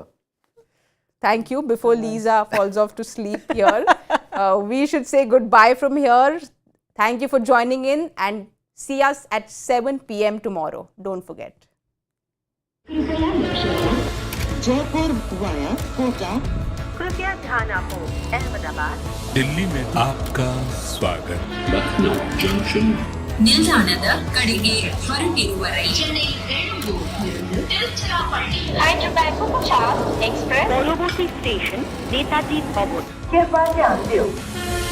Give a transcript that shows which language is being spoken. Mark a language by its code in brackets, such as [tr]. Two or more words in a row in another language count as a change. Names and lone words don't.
[en] Thank you. Before Lisa falls off to sleep here, we should say goodbye from here. Thank you for joining in and see us at 7 p.m. tomorrow. Don't forget. Jaipur via Kota. [hi] कृपया ध्यान आपको अहमदाबाद दिल्ली में आपका स्वागत Lucknow Junction. [kn] ನಿಲ್ದಾಣದ ಕಡೆಗೆ ಹೊರಟಿರುವ ರೈಲು [hi] Hyderabad को 50 एक्सप्रेस पॉलोबोसी स्टेशन नेताजी भवन कृपया ध्यान दें